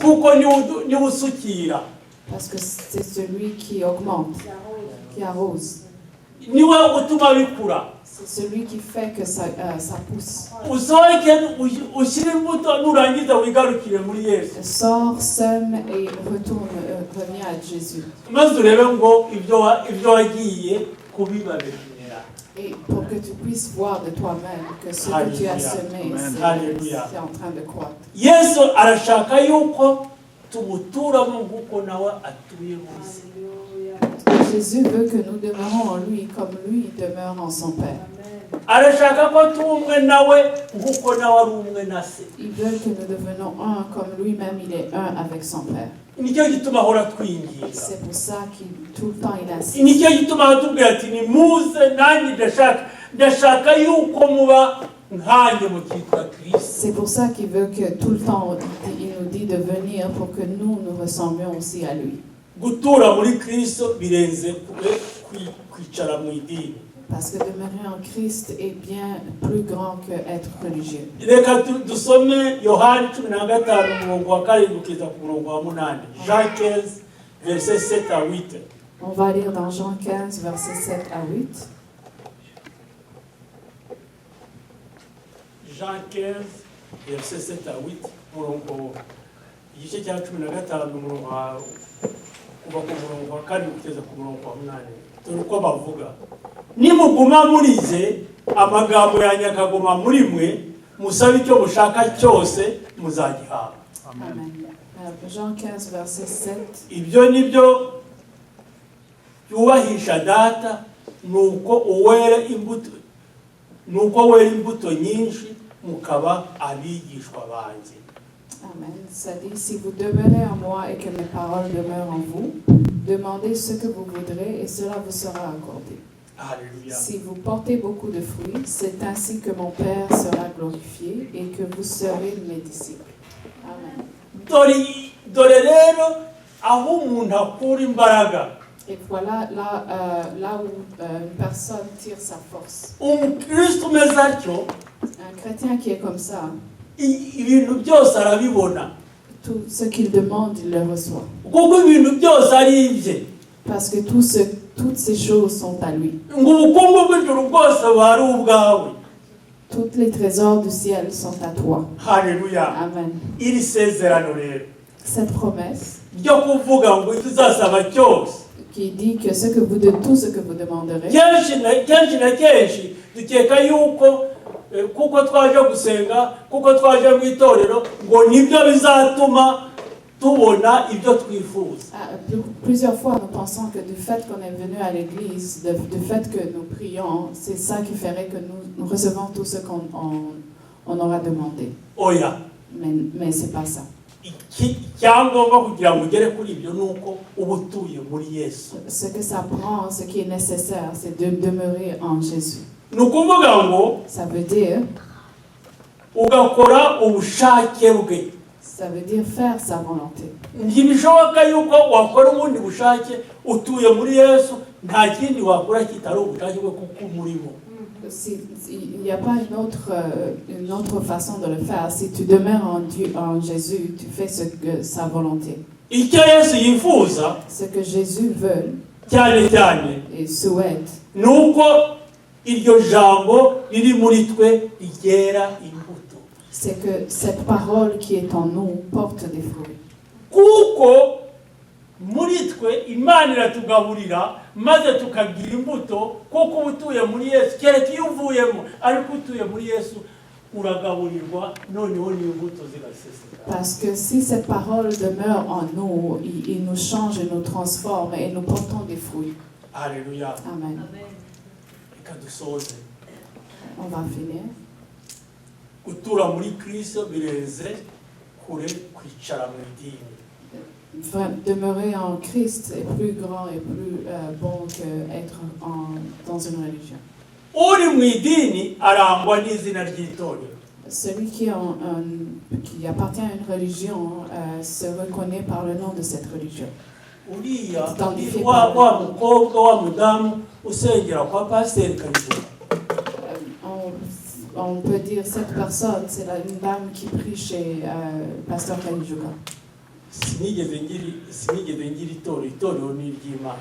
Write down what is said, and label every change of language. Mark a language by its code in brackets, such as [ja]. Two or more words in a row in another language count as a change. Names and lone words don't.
[rw] Kuko niwe usukira. [fr] Parce que c'est celui qui augmente, qui arrose. [rw] Niwe utuma bikura. [fr] C'est celui qui fait que ça pousse. [rw] Usohoke ushyire imbuto nurangiza wigarukire muri Yesu. [fr] Sors, sème et reviens à Jésus. [rw] Maze urebe ngo ibyo wagiye kubiba bikinera. [fr] Et pour que tu puisses voir de toi-même que ce que tu as semé, c'est en train de croître. [rw] Yesu arashaka yuko tumuturamo nk'uko nawe atuye hose. [fr] Jésus veut que nous demeurons en lui comme lui demeure en son Père. [rw] arashaka ko tumwe nawe nkuko nawe ari umwe na se. [fr] Il veut que nous devenions un comme lui-même il est un avec son Père. [rw] Nicyo gituma ahora twinginga. [fr] C'est pour ça qu'il tout le temps il insiste. [rw] Nicyo gituma atubwira ati ni muze nanjye ndashaka yuko muba nkanjye mu cyitwa Kristo. [fr] C'est pour ça qu'il veut que tout le temps il nous dit de venir pour que nous ressemblions aussi à lui. [rw] Gutura muri Kristo birenze kwicara mu idini. [fr] Parce que demeurer en Christ est bien plus grand que être religieux. [rw] Reka dusome Yohani 15 umurongo wa 7 kugeza ku murongo wa 8. [fr] Jean 15 verset 7 à 8. On va lire dans Jean 15 verset 7 à 8. Jean 15 verset 7 à 8 [rw] umurongo igice cya 15 umurongo kuva ku murongo wa 4 kugeza ku murongo wa 8. Dore uko bavuga: nimuguma murize amagambo yanjye akaguma muri mwe, musabe icyo mushaka cyose muzagihabwa. [fr] Amen. Jean 15 verset 7. [rw] Ibyo nibyo yubahisha data, nuko wera imbuto nyinshi mukaba abigishwa banjye. Amen. [fr] Ça dit, si vous demeurez en moi et que mes paroles demeurent en vous, demandez ce que vous voudrez et cela vous sera accordé. Alléluia. Si vous portez beaucoup de fruits, c'est ainsi que mon Père sera glorifié et que vous serez mes disciples. Amen. [rw] Dore rero aho umuntu akura imbaraga. [fr] Et voilà là où une personne tire sa force. [rw] Umukristo umeze atyo, [fr] Un chrétien qui est comme ça, [rw] ibintu byose arabibona. [fr] tout ce qu'il demande, il le reçoit. [rw] Kuko ibintu byose ari ibye. [fr] Parce que toutes ces choses sont à lui. [rw] Ngo ubukungu bw'ijuru bwose bari ubwawe. [fr] Tous les trésors du ciel sont à toi. Alléluia. Amen. [rw] Iri sezerano rero [fr] Cette promesse [rw] ryo kuvuga ngo tuzasaba cyose, [fr] qui dit que tout ce que vous demanderez, [rw] kenshi na kenshi dukeka yuko kuko twaje gusenga, kuko twaje mu itorero ngo nibyo bizatuma tubona ibyo twifuza. [fr] plusieurs fois nous pensons que du fait qu'on est venu à l'église, du fait que nous prions, c'est ça qui ferait que nous recevons tout ce qu'on aura demandé. [rw] Oya, [fr] Mais c'est pas ça. [rw] icyangombwa kugira ngo ugere kuri ibyo nuko uba utuye muri Yesu. [fr] Ce que ça prend, ce qui est nécessaire, c'est de demeurer en Jésus. [rw] Ni ukuvuga ngo [fr] Ça veut dire [rw] ugakora ubushake bwe. [fr] Ça veut dire faire sa volonté. [rw] Ntibishoboka yuko wakora ubundi bushake utuye muri Yesu, nta kindi wakora kitari ubushake bwe kuko umurimo. [fr] Il n'y a pas une autre façon de le faire. Si tu demeures en Jésus, tu fais sa volonté. [rw] Icyo Yesu yifuza [fr] Ce que Jésus veut [rw] cyane cyane [fr] et souhaite, [rw] nuko iryo jambo riri muri twe rigera imbuto. [fr] c'est que cette parole qui est en nous porte des fruits. [rw] Kuko muri twe Imana iratugaburira maze tukagira imbuto, kuko utuye muri Yesu kereka iyo uvuyemo, ariko utuye muri Yesu uragaburirwa, noneho n'imbuto zigaseseka. [fr] Parce que si cette parole demeure en nous, il nous change, il nous transforme et nous portons des fruits. Alléluia. Amen. [rw] Reka dusoze. [fr] On va finir. [rw] Gutura muri Kristo birenze kure kwicara mu idini. [fr] Demeurer en Christ est plus grand et plus bon qu'être dans une religion. [rw] Uri mu idini arangwa n'izina ry'itorero. [fr] Celui qui appartient à une religion se reconnaît par le nom de cette religion. [rw] Uriya wa mukobwa wa mudamu usengera kwa pasiteri Kayijuka. [fr] On peut dire cette personne, c'est une dame qui prie chez pasteur Kayijuka. [rw] Sinigeze ngira itorero ni iry'Imana.